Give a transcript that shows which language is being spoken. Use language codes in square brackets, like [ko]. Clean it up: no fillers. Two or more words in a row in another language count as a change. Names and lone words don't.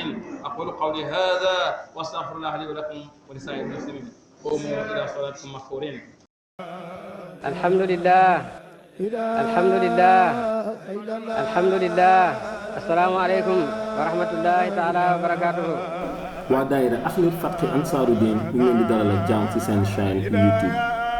[ar] أقول قولي هذا وأستغفر الله لي ولكم ولسائر المسلمين. قوموا إلى صلاتكم مغفورين. الحمد لله الحمد لله الحمد لله. السلام عليكم ورحمة الله تعالى وبركاته. [wo] waa daayira Ahlul Fathi Ansaaru Diin ñu ngi leen di dalal ak jàmm ci seen chaîne YouTube.